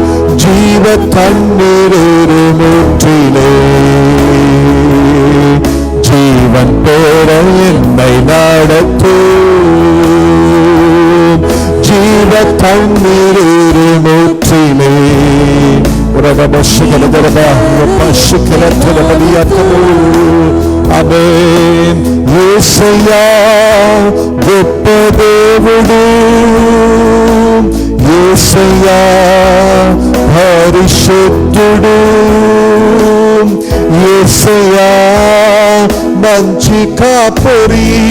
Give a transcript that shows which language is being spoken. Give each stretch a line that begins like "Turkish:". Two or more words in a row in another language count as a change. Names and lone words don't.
Tamil: ஜீவ தண்ணீர் ஒரு ஊற்றிலே ஜீவன் பெற என்னை நடத்தும். ஜீவ தண்ணீர் ஒரு ஊற்றிலே ஆமென்.
Telugu: యేసయ్యా గొప్ప దేవుడు. యేసయ్యా పరిశుద్ధుడు. యేసయ్యా మంచి కాపరి.